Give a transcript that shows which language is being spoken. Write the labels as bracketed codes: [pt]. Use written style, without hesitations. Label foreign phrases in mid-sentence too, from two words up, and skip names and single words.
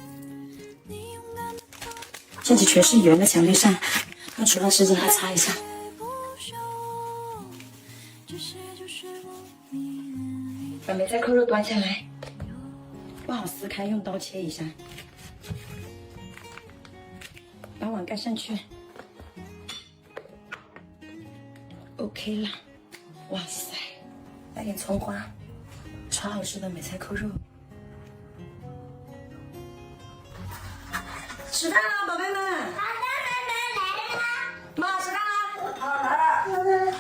[zh] 濺起全是鹽的牆壁上，用廚房濕巾來擦一下。把梅菜扣肉端下來，不好撕開，用刀切一下。把碗蓋上去 ，OK 了。哇塞，來带點蔥花，超好吃的美菜扣肉。吃飯了，寶貝們。媽吃飯了。好，來了。